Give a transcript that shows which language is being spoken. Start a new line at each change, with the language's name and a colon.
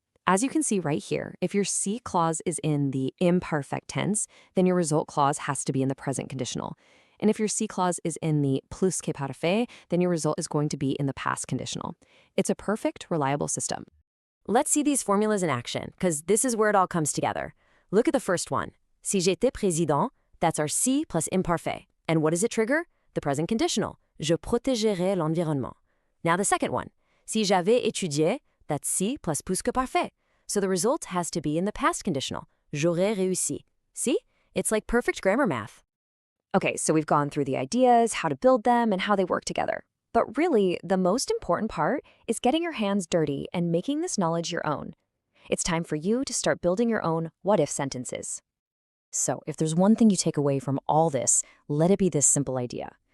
English: As you can see right here, if your si clause is in the imperfect tense, then your result clause has to be in the present conditional. And if your si clause is in the plus que parfait, then your result is going to be in the past conditional. It's a perfect, reliable system. Let's see these formulas in action, because this is where it all comes together. Look at the first one.
French: Si j'étais président,
English: that's our si plus imparfait. And what does it trigger? The present conditional.
French: Je protégerais l'environnement.
English: Now the second one.
French: Si j'avais étudié, that's si plus que parfait.
English: So the result has to be in the past conditional.
French: J'aurais réussi.
English: See? It's like perfect grammar math. Okay, so we've gone through the ideas, how to build them, and how they work together. But really, the most important part is getting your hands dirty and making this knowledge your own. It's time for you to start building your own what-if sentences. So if there's one thing you take away from all this, let it be this simple idea.